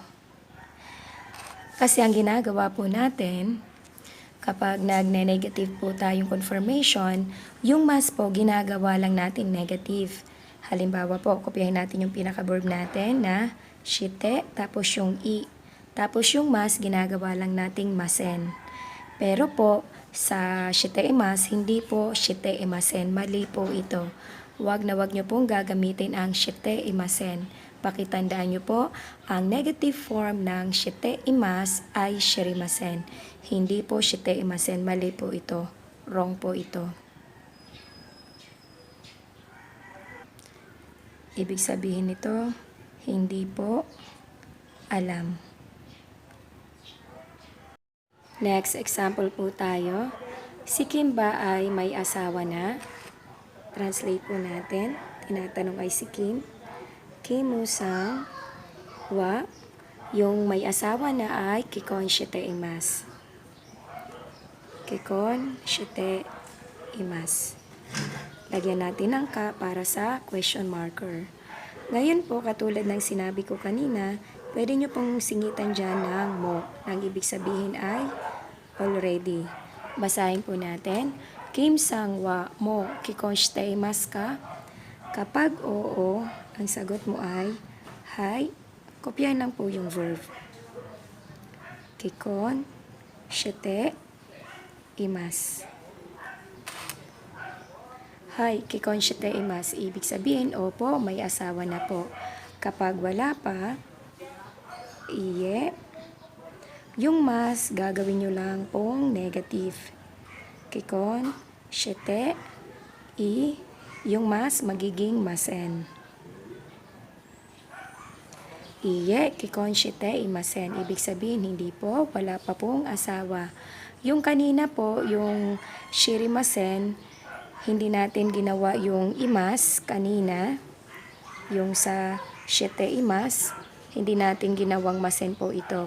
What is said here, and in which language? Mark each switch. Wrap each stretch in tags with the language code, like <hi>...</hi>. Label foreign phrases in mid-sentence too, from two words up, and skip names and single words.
<tl>Kasi ang ginagawa po natin, kapag nagne-negative po tayong confirmation, yung mas po ginagawa lang natin negative. Halimbawa po, kopyahin natin yung pinaka-verb natin na shite, tapos yung i. Tapos yung mas, ginagawa lang nating masen. Pero po, sa</tl> <ja>しています,</ja> <tl>hindi po</tl> <ja>していません.</ja> <tl>Mali po ito. Huwag na huwag nyo pong gagamitin ang</tl> <ja>していません.</ja> <tl>Pakitandaan nyo po, ang negative form ng</tl> <ja>しています</ja> <tl>ay shirimasen. Hindi po</tl> <ja>していません.</ja> <tl>Mali po ito. Wrong po ito. Ibig sabihin nito, hindi po alam. Next example po tayo. Si Kim ba ay may asawa na? Translate po natin. Tinatanong ay si Kim.</tl> <ja>キムさんは.</ja> <tl>Yung may asawa na ay</tl> <ja>結婚しています. 結婚しています.</ja> <tl>Lagyan natin ng ka para sa question marker. Ngayon po, katulad ng sinabi ko kanina, pwede nyo pong singitan dyan ng mo. Ang ibig sabihin ay already. Basahin po natin.</tl> <ja>キムさんはもう結婚していますか?</ja> <tl>Kapag oo, ang sagot mo ay hi. Kopyahin lang po yung verb.</tl> <ja>結婚しています. はい、結婚しています.</ja> <tl>Ibig sabihin, opo, may asawa na po. Kapag wala pa, iye. Yung mas, gagawin nyo lang pong negative.</tl> <ja>結婚してい.</ja> <tl>Yung mas, magiging masen.</tl> <ja>いいえ、結婚していません.</ja> <tl>Ibig sabihin, hindi po, wala pa pong asawa. Yung kanina po, yung shirimasen, hindi natin ginawa yung imas kanina, yung sa</tl> <ja>しています,</ja> <tl>hindi natin ginawang masen po ito.</tl>